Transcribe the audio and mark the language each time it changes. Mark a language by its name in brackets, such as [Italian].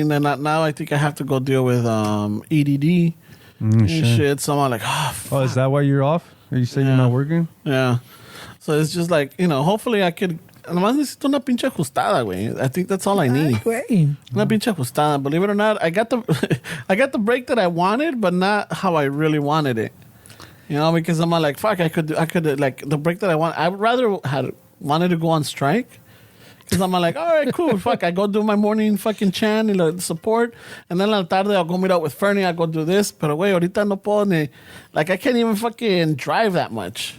[English] And then now I think I have to go deal with EDD and shit. So I'm like, fuck. Oh, is that why you're off? You say you're not working? Yeah. So it's just like, hopefully I could... [Spanish] Nomás necesito una pinche ajustada, güey. [English] I think that's all I need. [Spanish] Una pinche ajustada. [English] Believe it or not, I got the break that I wanted, but not how I really wanted it. Because I'm like, fuck, I could like the break that I want. I would rather wanted to go on strike. Because I'm like, all right, cool, fuck, I go do my morning fucking chant and support, and then [Spanish] a la tarde [English] I'll go meet up with Fernie, I'll go do this, [Spanish] pero güey, ahorita no puedo ni, [English] like, I can't even fucking drive that much.